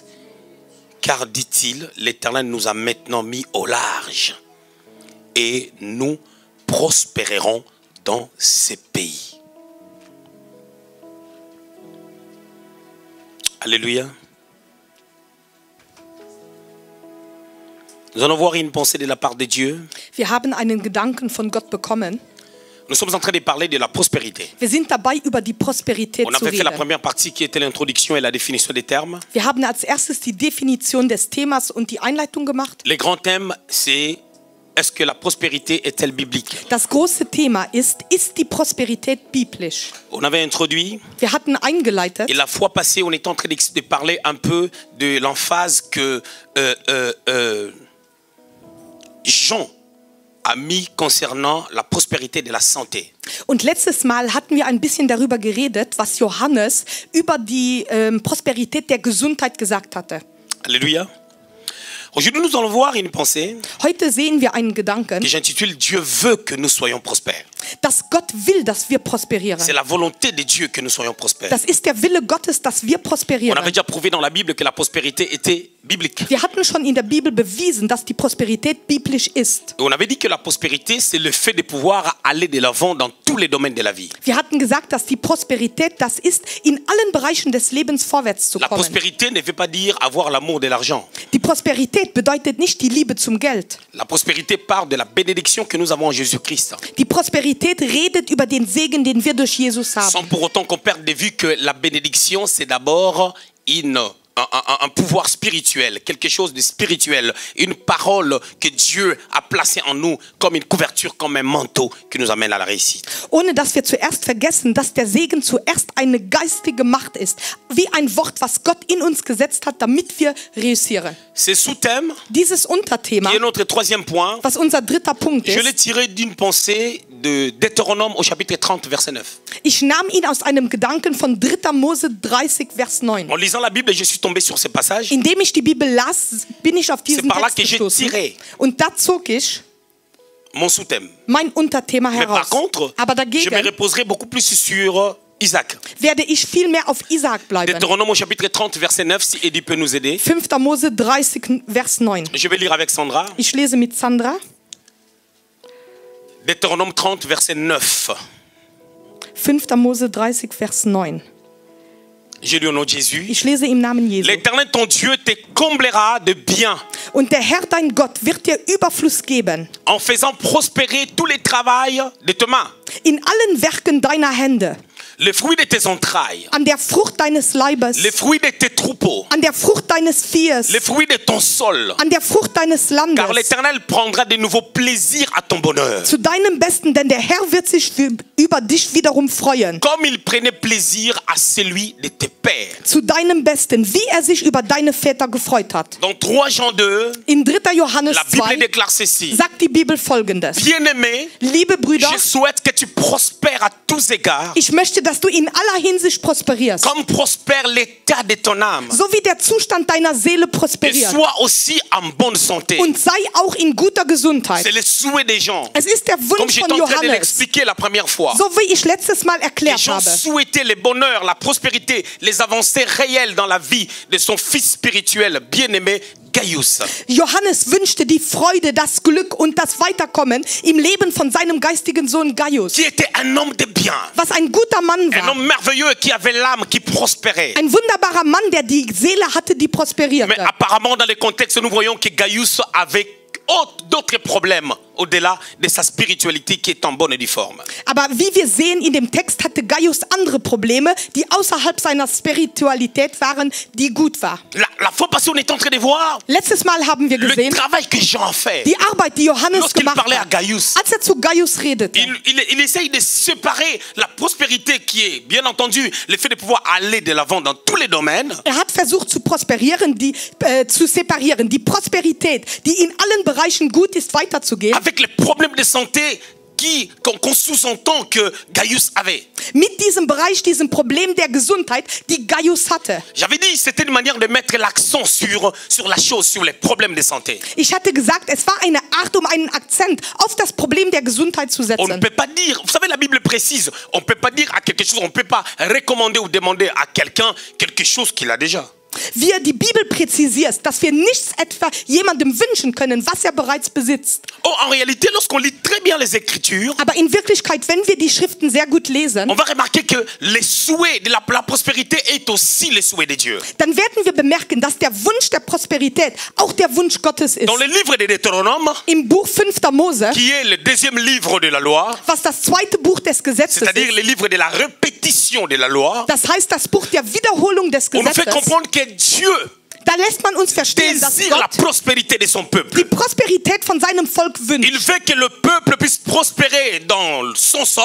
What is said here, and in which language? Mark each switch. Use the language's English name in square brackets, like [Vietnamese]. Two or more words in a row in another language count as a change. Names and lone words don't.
[French] Car, dit-il, l'Éternel nous a maintenant mis au large et nous prospérerons dans ces pays. Alléluia. Nous allons voir une pensée de la part de Dieu. [German] Wir haben einen Gedanken von Gott bekommen. [French] Nous sommes en train de parler de la prospérité. [German] Wir sind dabei, über die Prosperität [French] On [German] zu [French] avait fait la [German] reden. [French] première partie qui était l'introduction et la définition des termes. [German] Wir haben als erstes die Definition des Themas und die Einleitung gemacht. [French] Les grands thèmes, c'est est-ce que la prospérité est-elle biblique? [German] Das große Thema ist die Prosperität biblisch? [French] On avait introduit [German] Wir hatten eingeleitet [French] et la fois passée, on était en train de parler un peu de l'emphase que Jean a mis concernant la prospérité de la santé. [German] und letztes Mal hatten wir ein bisschen darüber geredet, was Johannes über die Prosperität der Gesundheit gesagt hatte. [French] Alléluia. Aujourd'hui, nous allons voir une pensée [German] Heute sehen wir einen Gedanken, [French] que j'intitule Dieu veut que nous soyons prospères. [German] dass Gott will, dass wir prosperieren. [French] C'est la volonté de Dieu que nous soyons prospères. [German] Das ist der Wille Gottes, dass wir [French] On [German] prosperieren. [French] avait déjà prouvé dans la Bible que la prospérité était biblique. [German] Wir hatten schon in der Bibel bewiesen, dass die Prosperität biblisch ist. [French] Et on avait dit que la prospérité, c'est le fait de pouvoir aller de l'avant dans tous les domaines de la vie. [German] Wir hatten gesagt, dass die Prosperität das ist, in allen Bereichen des Lebens vorwärts zu [French] La [German] kommen. [French] prospérité ne veut pas dire avoir l'amour de l'argent. [German] Die Prosperität bedeutet nicht die Liebe zum Geld. [French] La prospérité part de la bénédiction que nous avons en Jésus-Christ. [German] Die Prosperität redet über den Segen, den wir durch Jesus [French] Sans [German] haben. [French] pour autant qu'on perde de vue que la bénédiction, c'est d'abord un pouvoir spirituel, quelque chose de spirituel, une parole que Dieu a placée en nous comme une couverture, comme un manteau qui nous amène à la réussite. [German] Ohne dass wir zuerst vergessen, dass der Segen zuerst eine geistige Macht ist. Wie ein Wort, was Gott in uns gesetzt hat, damit wir reüssieren. [French] Ce sous-thème, [German] Dieses Unterthema, [French] qui est notre troisième point, [German] was unser dritter Punkt [French] je l'ai [German] ist, [French] tiré d'une pensée de Deutéronome au chapitre 30, verset 9. [German] ich nahm ihn aus einem Gedanken von 3. Mose 30, Vers 9. [French] En lisant la Bible, je suis tombé sur ce passage. [German] Indem ich die Bibel las, bin ich auf diesen [French] C'est par là [German] Text [French] que j'ai [German] gestoßen. [French] tiré [German] Und da zog ich [French] mon sous-thème. [German] mein Unterthema [French] Mais par [German] heraus. [French] contre, [German] Aber [French] je me [German] dagegen [French] reposerai beaucoup plus sur Isaac. [German] werde ich viel mehr auf Isaac bleiben. [French] Deutéronome au chapitre 30, verset 9, si Eddie peut nous aider. [German] 5. Mose 30, Vers 9. [French] Je vais lire avec Sandra. [German] Ich lese mit Sandra. [French] Deutéronome 30, verset 9. [German] 5. Mose 30, Vers 9. [French] Je lis au nom de Jésus. [German] Ich lese im Namen Jesu. [French] L'Éternel, ton Dieu, te comblera de bien [German] Und der Herr, dein Gott, wird dir Überfluss geben. [French] en faisant prospérer tous les travails de tes mains, [German] In allen Werken deiner Hände. [French] le fruit de tes entrailles, [German] An der Frucht deines Leibes. [French] les fruits de tes troupeaux, [German] An der Frucht deines Viehes. [French] les fruits de ton sol. [German] An der Frucht deines [French] Car [German] Landes. [French] l'Éternel prendra de nouveaux plaisirs à ton bonheur. [German] Zu deinem Besten, denn der Herr wird sich über dich wiederum freuen. [French] Comme il prenait plaisir à celui de tes pères. [German] Zu deinem Besten, wie er sich über deine Väter gefreut hat. [French] Dans 3 Jean 2, [German] In 3. Johannes [French] la Bible [German] 2 [French] déclare ceci. [German] sagt die Bibel Folgendes. [French] Bien-aimé, [German] Liebe Brüder, [French] je souhaite que tu prospères à tous égards, [German] ich möchte, dass du in aller Hinsicht prosperierst. [French] comme prospère l'état de ton âme, [German] So wie der Zustand deiner Seele [French] et [German] prosperiert. [French] sois aussi en bonne santé. [German] Und sei auch in guter Gesundheit. [French] C'est le souhait des gens. [German] Es ist der [French] Comme [German] Wunsch [French] j'étais [German] von [French] en train de [German] Johannes. [French] l'expliquer la première fois. [German] So wie ich letztes Mal [French] Les [German] erklärt [French] gens [German] habe. [French] souhaitaient le bonheur, la prospérité, les avancées réelles dans la vie de son fils spirituel bien-aimé Gaius. [German] Johannes wünschte die Freude, das Glück und das Weiterkommen im Leben von seinem geistigen Sohn Gaius. [French] Qui était un homme de bien, [German] Was ein guter Mann [French] un [German] war. [French] homme merveilleux qui avait l'âme qui prospérait. [German] Ein wunderbarer Mann, der die Seele hatte, die prosperierte. [French] Mais apparemment dans le contexte nous voyons que Gaius avait d'autres problèmes au-delà de sa spiritualité qui est en bonne et due forme. [German] Aber wie wir sehen, in dem Text hatte Gaius andere Probleme, die außerhalb seiner Spiritualität waren, die gut war. [French] La fois passée, on est en train de voir [German] Letztes Mal haben wir [French] le [German] gesehen, [French] travail que Jean a fait. [German] die Arbeit, die Johannes [French] Lorsqu'il [German] gemacht [French] parlait à [German] hat. [French] Gaius, [German] Als zu Gaius redete, [French] il essaye de séparer la prospérité qui est, bien entendu, le fait de pouvoir aller de l'avant dans tous les domaines. [German] hat versucht zu prosperieren, zu separieren, die Prosperität, die in allen Bereichen gut ist, weiterzugehen. [French] Avec les problèmes de santé qu'on sous-entend que Gaius avait. [German] Mit diesem Bereich, diesem Problem der Gesundheit, die Gaius hatte. [French] J'avais dit, c'était une manière de mettre l'accent sur la chose, sur les problèmes de santé. [German] Ich hatte gesagt, es war eine Art, um einen Akzent auf das Problem der Gesundheit zu [French] On ne [German] setzen. [French] peut pas dire, vous savez, la Bible précise, on ne peut pas dire à quelque chose, on ne peut pas recommander ou demander à quelqu'un quelque chose qu'il a déjà. [German] Die Bibel präzisiert, dass wir nichts etwa jemandem wünschen können, was er bereits besitzt. [French] Oh, en réalité, lorsqu'on lit très bien les Écritures, [German] Aber in Wirklichkeit, wenn wir die Schriften sehr gut lesen, [French] on va remarquer que les souhaits de la prospérité est aussi les souhaits de Dieu. [German] dann werden wir bemerken, dass der Wunsch der Prosperität auch der Wunsch Gottes ist. [French] Dans le livre de Deutéronome, [German] Im Buch 5. Mose, [French] qui est le deuxième livre de la loi, [German] was das zweite Buch des Gesetzes [French] c'est-à-dire [German] ist, [French] le livre de la répétition de la loi, [German] das heißt das Buch der Wiederholung des [French] on nous fait [German] Gesetzes, [French] comprendre que Dieu [German] da lässt man uns verstehen, dass [French] désire la [German] Gott [French] prospérité de son peuple. [German] die Prosperität von seinem Volk wünscht. [French] Il veut que le peuple puisse prospérer dans son sol